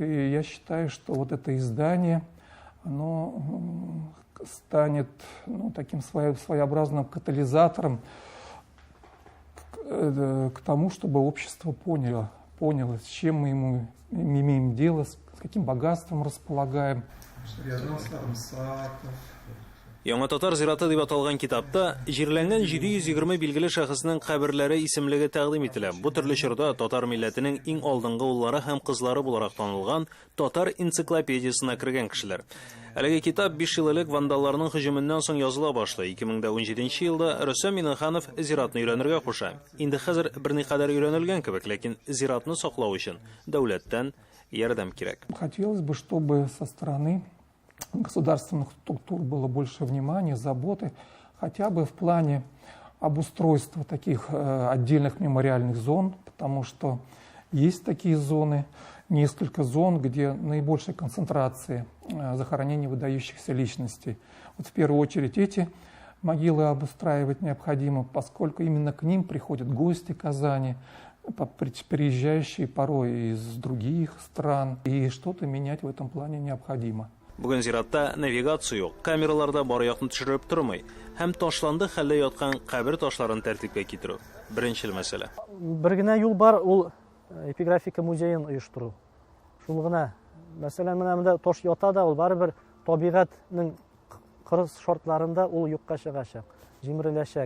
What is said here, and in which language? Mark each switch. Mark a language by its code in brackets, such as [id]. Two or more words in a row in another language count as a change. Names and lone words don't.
[ru] И я считаю, что вот это издание, оно станет таким своеобразным катализатором к тому, чтобы общество поняло, с чем мы имеем дело, с каким богатством располагаем. [tt] Яңа Татар зираты дип аталган китапта җирләнгән 720 билгеле шәхеснең каберләре исемлеге тәкъдим ителә. Бу төрле чорда татар милләтенең иң алдынгы уллары һәм кызлары буларак танылган татар энциклопедиясына кергән кешеләр. Әлеге китап 5 ел элек вандалларның һөҗүменнән соң языла башлый. 2017 елда Рөстәм Миннеханов зиратны өйрәнергә куша. Инде хәзер берникадәр өйрәнелгән кебек, ләкин зиратны саклау өчен дәүләттән ярдәм кирәк. [ru] Хотелось бы, чтобы со стороны государственных структур было больше внимания, заботы, хотя бы в плане обустройства таких отдельных мемориальных зон, потому что есть такие зоны, несколько зон, где наибольшая концентрация захоронений выдающихся личностей. Вот в первую очередь эти могилы обустраивать необходимо, поскольку именно к ним приходят гости Казани, приезжающие порой из других стран, и что-то менять в этом плане необходимо. [tt] Бүген зиратта навигация юк, камераларда бары якны төшереп тормый, һәм ташланды хәлдә яткан кабер ташларын тәртипкә китерү. Беренчел мәсьәлә. Бер генә юл бар, ул эпиграфика музеен оештыру. Шул гына. Мәсәлән, менә монда таш ята да, ул барыбер табигатьнең кырыс шартларында ул юкка чыгачак, җимереләчәк.